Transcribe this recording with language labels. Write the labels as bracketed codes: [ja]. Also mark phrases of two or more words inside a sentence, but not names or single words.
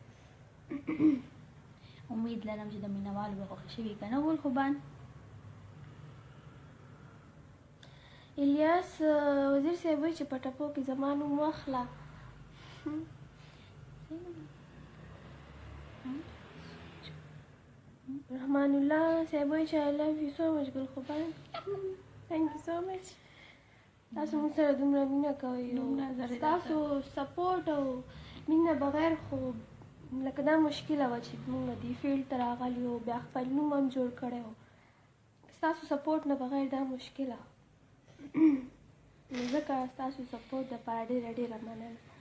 [ps] امید لرم چې د مینوالو به خوښ شوي که نه ول خوبان. الیاس وزیر صاحب وایي چې په ټپو کې زما نوم واخله. رحمان الله صاحب وایي چې [en] I love you so much [ps] ګل خوبان. [en] thank you so much. [ps] تاسو موږ سره دومره مینه کوئ، تاسو سپورټ او مینه بغیر خو لکه دا مشکله وه چې موږ دې فیلډ ته راغلي وو، بیا خپل نوم هم جوړ کړی وو. ستاسو سپورټ نه بغیر دا مشکله نو ځکه ستاسو سپورټ دپاره ډېره ډېره مننه.